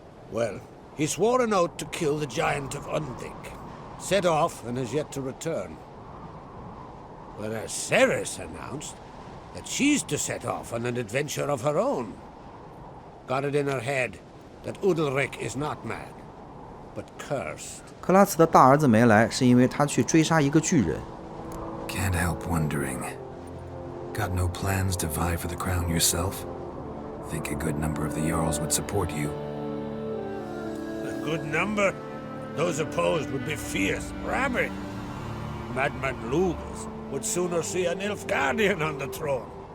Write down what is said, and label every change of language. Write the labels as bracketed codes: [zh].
[en] Well, he swore an oath to kill the giant of Undvik, set off and has yet to return. Whereas Ceres announced that she's to set off on an adventure of her own. Got it in her head that Udalric is not mad, but cursed. [zh] 克拉茨的大儿子没来，是因为他去追杀一个巨人。 [en] Can't help wondering. Got no plans to vie for the crown yourself? Think a good number of the Jarls would support you. A good number? Those opposed would be fierce, rabid. Madman Lugas would sooner see an Nilfgaardian on the throne.